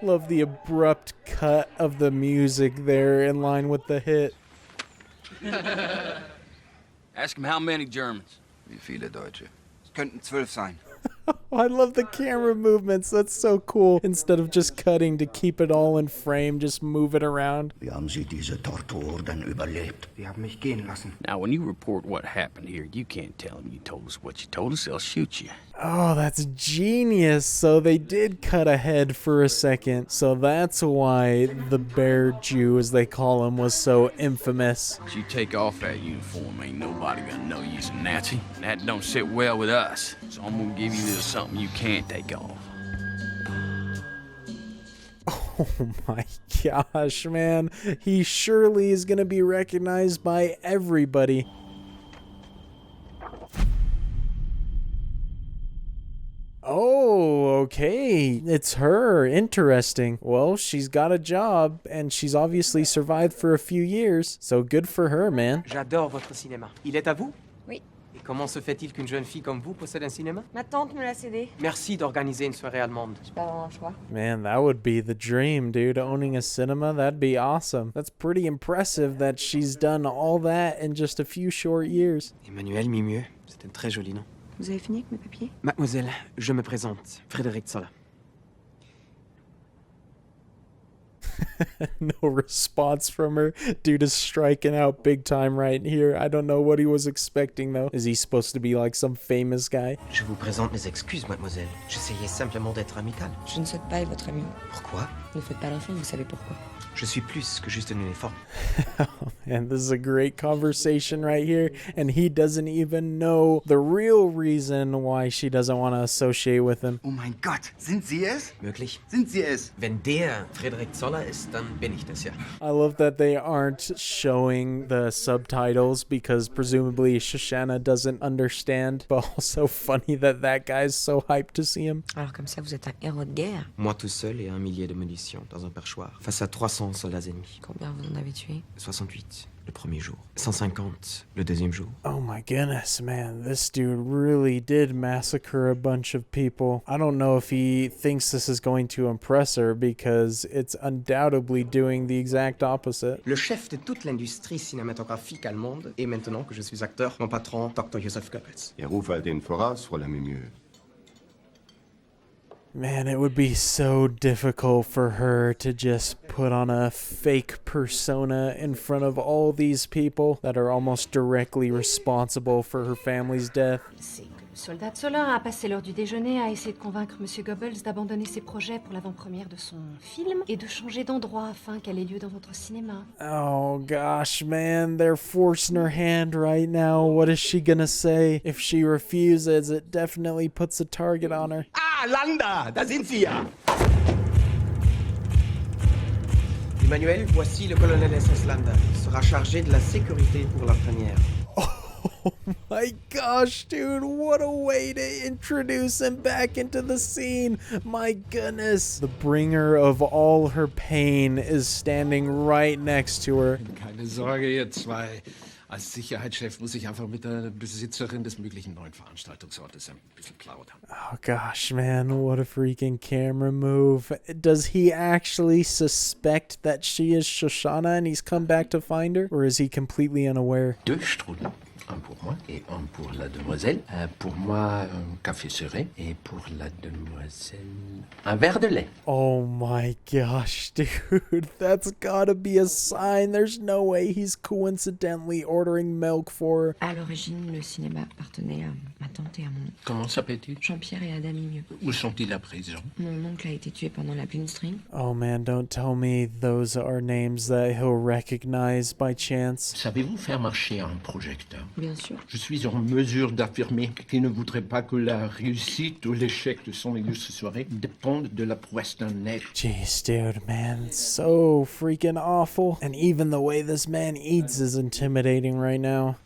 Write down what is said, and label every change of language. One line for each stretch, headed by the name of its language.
English: Love the abrupt cut of the music there in line with the hit. Ask him how many Germans.
German: Wie viele Deutsche? Es könnten 12 sein.
English: I love the camera movements. That's so cool. Instead of just cutting to keep it all in frame, just move it around.
German: Wie haben Sie diese Tortur denn überlebt? Sie haben mich gehen lassen.
English: Now, when you report what happened here, you can't tell them you told us what you told us. They'll shoot you. Oh, that's genius. So they did cut ahead for a second. So that's why the Bear Jew, as they call him, was so infamous. Once you take off that uniform, ain't nobody gonna know you's a Nazi. And that don't sit well with us. So I'm gonna give you a little something you can't take off. Oh my gosh, man. He surely is gonna be recognized by everybody. Oh, okay. It's her. Interesting. Well, she's got a job, and she's obviously survived for a few years, so good for her, man.
French: J'adore votre cinéma. Il est à vous? Oui. Et comment se fait-il qu'une jeune fille comme vous possède un cinéma? Ma tante me l'a cédé. Merci d'organiser une soirée allemande. J'ai pas vraiment le choix.
English: Man, that would be the dream, dude. Owning a cinema, that'd be awesome. That's pretty impressive that she's done all that in just a few short years.
French: Emmanuel Mimieux, c'est un très joli nom. Vous avez fini avec mes papiers? Mademoiselle, je me présente, Frédéric Zola.
English: No response from her. Dude is striking out big time right here. I don't know what he was expecting though. Is he supposed to be like some famous guy?
French: Je vous présente mes excuses, mademoiselle. J'essayais simplement d'être amical. Je ne souhaite pas être votre ami. Pourquoi? Ne faites pas l'enfant, vous savez pourquoi. Je suis plus que juste un uniforme.
English: And this is a great conversation right here. And he doesn't even know the real reason why she doesn't want to associate with him.
German: Oh mein Gott, sind Sie es? Möglich? Sind Sie es? Wenn der Frédéric Zola ist, dann bin ich das ja.
English: I love that they aren't showing the subtitles because presumably Shoshana doesn't understand. But also funny that that guy's so hyped to see him.
French: Alors comme ça, vous êtes un héros de guerre. Moi tout seul et un millier de munitions dans un perchoir, face à 300 soldats ennemis. Combien vous en avez tué? 68 le premier jour, 150 le deuxième jour.
English: Oh my goodness, man. This dude really did massacre a bunch of people. I don't know if he thinks this is going to impress her because it's undoubtedly doing the exact opposite.
French: Le chef de toute l'industrie cinématographique allemande, et maintenant que je suis acteur, mon patron, Dr. Joseph Goebbels.
German: Ja, ruf halt den voraus, Fräulein Mimieux.
English: Man, it would be so difficult for her to just put on a fake persona in front of all these people that are almost directly responsible for her family's death.
French: C'est que le soldat Zola a passé l'heure du déjeuner à essayer de convaincre Monsieur Goebbels d'abandonner ses projets pour l'avant-première de son film et de changer d'endroit afin qu'elle ait lieu dans votre cinéma.
English: Oh gosh, man, they're forcing her hand right now. What is she gonna say? If she refuses, it definitely puts a target on her.
German: Ah, Landa, da sind Sie ja.
French: Emmanuel, voici le colonel SS Landa. Il sera chargé de la sécurité pour la première.
English: Oh my gosh, dude, what a way to introduce him back into the scene. My goodness. The bringer of all her pain is standing right next to her.
German: Keine Sorge, ihr zwei. Als Sicherheitschef muss ich einfach mit der Besitzerin des möglichen neuen Veranstaltungsortes ein bisschen plaudern.
English: Oh gosh, man, what a freaking camera move. Does he actually suspect that she is Shoshana and he's come back to find her? Or is he completely unaware? 2 strudels.
French: Un pour moi et un pour la demoiselle. Pour moi, un café serré. Et pour la demoiselle, un verre de lait.
English: Oh my gosh, dude. That's gotta be a sign. There's no way he's coincidentally ordering milk for her.
French: À l'origine, le cinéma appartenait à ma tante et à mon oncle. Comment s'appelle-t-il? Jean-Pierre et Adam Mimieux. Où sont-ils à présent? Mon oncle a été tué pendant la Blindstream.
English: Oh man, don't tell me those are names that he'll recognize by chance.
French: Savez-vous faire marcher un projecteur? Bien sûr. Je suis en mesure d'affirmer qu'il ne voudrait pas que la réussite ou l'échec de son illustre soirée dépende de la prouesse d'un nègre.
English: Jeez, dude, man, so freaking awful. And even the way this man eats is intimidating right now.